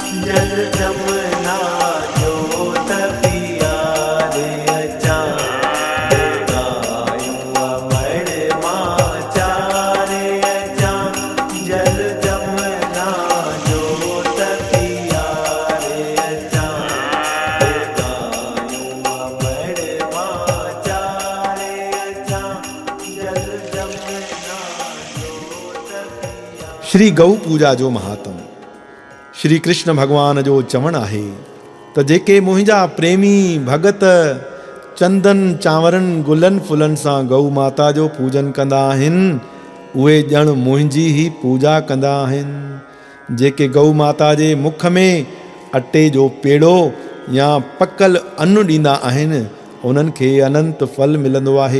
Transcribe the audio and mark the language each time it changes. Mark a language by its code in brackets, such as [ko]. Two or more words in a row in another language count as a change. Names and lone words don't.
[sd] जल जमुना जोत पियारे अचार गायूं अमर माचारे अचार जल जमुना जोत पियारे अचार गायूं अमर माचारे अचार जल जमुना जोत पियारे। श्री गऊ पूजा जो महात्म। श्री कृष्ण भगवान जो चवण आहे त जेके मुंहिंजा प्रेमी भगत चंदन चांवरनि गुलनि फुलनि सां गऊ माता जो पूजन कंदा आहिनि उहे ॼण मुंहिंजी ई पूजा कंदा आहिनि। जेके गऊ माता जे मुख में अटे जो पेड़ो या पकल अन्न ॾींदा आहिनि उन्हनि खे अनंत फल मिलंदो आहे।